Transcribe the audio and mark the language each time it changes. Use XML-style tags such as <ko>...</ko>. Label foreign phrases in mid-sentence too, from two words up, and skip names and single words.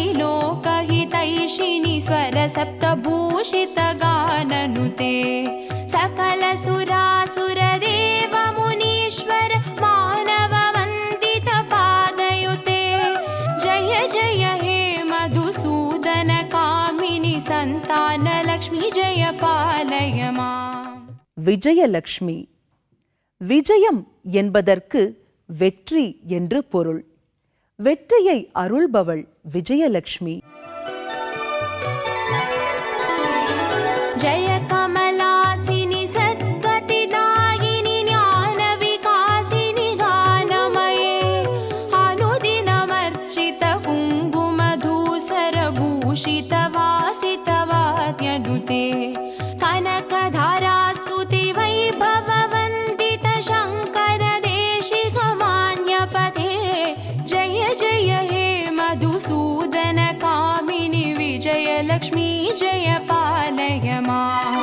<sa>लोकहितैषिणि स्वरसप्तभूषित गाननुते सकल सुरासुर देव मुनीश्वर मानव वन्दित पादयुते जय जय हे मधुसूदन कामिनि सन्तान लक्ष्मि जय पालय माम्.</sa> <ta>விஜயலக்ஷ்மி. விஜயம் என்பதற்கு வெற்றி என்று பொருள். வெற்றியை அருள்பவள் விஜயலக்ஷ்மி.</ta> <sa>जय कमलासिनि सद्गतिदायिनि ज्ञानविकासिनि गानमये अनुदिनमर्चित कुङ्कुमधूसरभूषितवासितवाद्यनुते कनकधारास्तुति वैभववन्दित शङ्कर देशिकमान्यपते जय जय हे मधुसूदन कामिनि विजयलक्ष्मी जय पालय माम्.</sa>